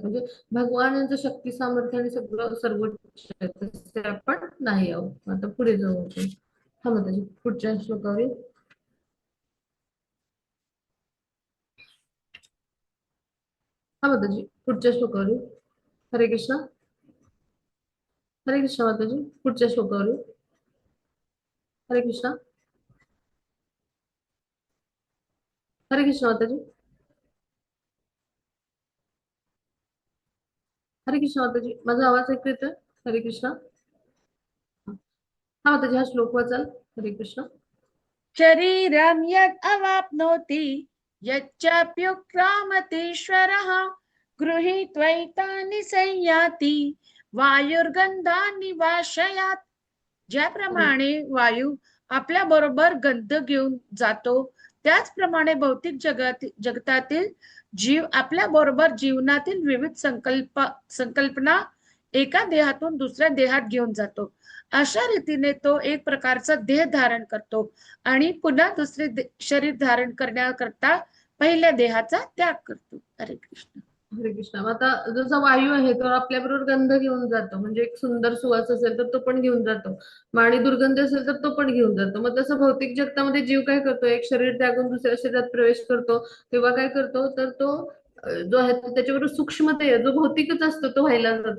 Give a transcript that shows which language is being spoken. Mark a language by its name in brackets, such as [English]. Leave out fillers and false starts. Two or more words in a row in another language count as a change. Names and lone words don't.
[Marathi] म्हणजे भगवान यांचं शक्ती सामर्थ्य आणि सगळं सर्वोच्च आहे, तसे आपण नाही आहोत. आता पुढे जाऊ आपण. हा माताजी पुढच्या श्लोकावर येऊ. हा माताजी पुढच्या श्लोकावर येऊ. हरे कृष्ण. हरे कृष्ण माताजी पुढच्या श्लोकावर येऊ. हरे कृष्ण. हरे कृष्ण माताजी. हरे कृष्ण माताजी माझा आवाज ऐकू येतोय? हरे कृष्ण. हा माताजी हा श्लोक वाचाल. हरे कृष्ण. [Sanskrit] शरीरं यद् अवाप्नोति यच्चाप्युत्क्रामतीश्वरः गृहीत्वैतानि संयाति वायुर्गंधानि वाशयात्. [Marathi] ज्याप्रमाणे वायू आपल्या बरोबर गंध घेऊन जातो, त्याचप्रमाणे भौतिक जगतातील जीव आपल्या बरोबर जीवनातील विविध संकल्पना एका देहातून दुसऱ्या देहात घेऊन जातो. अशा रीतीने तो एक प्रकारचा देह धारण करतो आणि पुन्हा दुसरे शरीर धारण करण्याकरता पहिल्या देहाचा त्याग करतो. हरे कृष्ण. हरे कृष्ण. आता जसा वायू आहे तो आपल्या बरोबर गंध घेऊन जातो, म्हणजे एक सुंदर सुवास असेल तर तो पण घेऊन जातो. मग आणि दुर्गंध असेल तर तो पण घेऊन जातो. मग तसं भौतिक जगतामध्ये जीव काय करतो, एक शरीर त्यागून दुसऱ्या शरीरात प्रवेश करतो, तेव्हा काय करतो तर तो जो आहे तो त्याच्याबरोबर सूक्ष्मदेह जो भौतिकच असतो तो व्हायला जातो.